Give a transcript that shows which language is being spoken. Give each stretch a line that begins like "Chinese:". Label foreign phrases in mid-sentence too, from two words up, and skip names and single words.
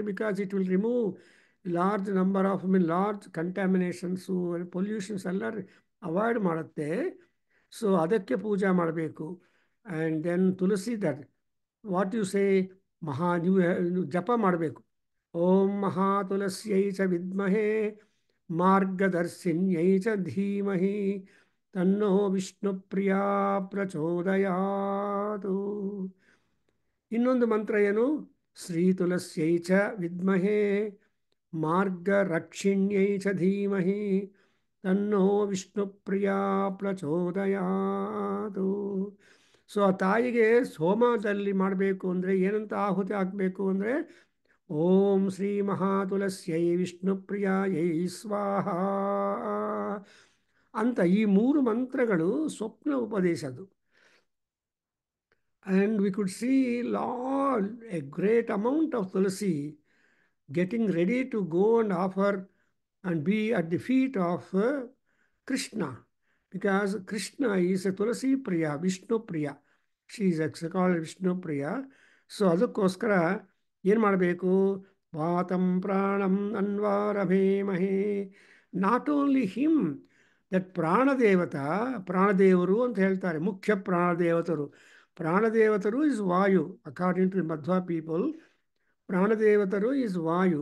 English: because it will remove large number of large contaminations, pollutions
Kannada: ಎಲ್ಲ ಅವಾಯ್ಡ್ ಮಾಡುತ್ತೆ. ಸೊ ಅದಕ್ಕೆ ಪೂಜೆ ಮಾಡಬೇಕು.
English: and then Tulasi that what you say
Kannada: ನೀವು ಜಪ ಮಾಡಬೇಕು.
Sanskrit: ಓಂ ಮಹಾ ತುಳಸ್ಯೈ ಚ ವಿದ್ಮಹೇ ಮಾರ್ಗದರ್ಶಿನ್ಯೈ ಚ ಧೀಮಹಿ ತನ್ನೋ ವಿಷ್ಣು ಪ್ರಿಯಾ ಪ್ರಚೋದಯಾತು.
Kannada: ಇನ್ನೊಂದು ಮಂತ್ರ ಏನು?
Sanskrit: ಶ್ರೀ ತುಳಸ್ಯೈ ಚ ವಿದ್ಮಹೇ ಮಾರ್ಗರಕ್ಷಿಣ್ಯೈ ಚ ಧೀಮಹಿ ತನ್ನೋ ವಿಷ್ಣು ಪ್ರಿಯಾ ಪ್ರಚೋದಯಾತು.
Kannada: ಸೊ ಆ ತಾಯಿಗೆ ಹೋಮದಲ್ಲಿ ಮಾಡಬೇಕು ಅಂದರೆ ಏನಂತ ಆಹುತಿ ಹಾಕಬೇಕು ಅಂದರೆ
Sanskrit: ಓಂ ಶ್ರೀ ಮಹಾತುಳಸ್ಯೈ ವಿಷ್ಣು ಪ್ರಿಯಾಯೈ ಸ್ವಾಹ
Kannada: ಅಂತ ಈ 3 ಮಂತ್ರಗಳು ಸ್ವಪ್ನ ಉಪದೇಶದು.
English: And we could see a great amount of Tulasi getting ready to go and offer and be at the feet of Krishna. Because Krishna is a Tulasi Priya, Vishnu Priya. She is called Vishnu Priya.
Kannada: So ಅದಕ್ಕೋಸ್ಕರ ಏನು ಮಾಡಬೇಕು?
Sanskrit: ವಾತಂ ಪ್ರಾಣಂ ಅನ್ವಾರಭೇಮಹೇ.
English: not only him, that
Kannada: ಪ್ರಾಣದೇವತಾ, ಪ್ರಾಣದೇವರು ಅಂತ ಹೇಳ್ತಾರೆ, ಮುಖ್ಯ ಪ್ರಾಣದೇವತರು.
English: Pranadevataru is Vayu. according to Madhva people, Pranadevataru is Vayu.